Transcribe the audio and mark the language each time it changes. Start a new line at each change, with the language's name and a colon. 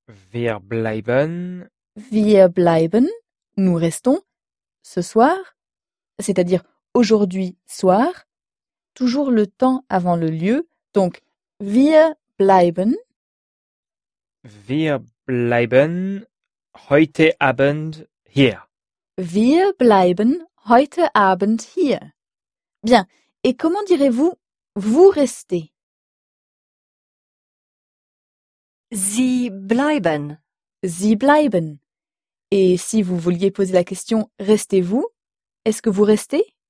German: Wir bleiben... Wir bleiben,
French: nous restons, ce soir, c'est-à-dire aujourd'hui soir, toujours le temps avant le lieu, donc
German: wir bleiben... Wir bleiben heute Abend hier. Wir bleiben heute Abend hier.
French: Bien, et comment direz-vous vous restez?
German: Sie bleiben. Sie bleiben.
French: Et si vous vouliez poser la question restez-vous, est-ce que vous restez?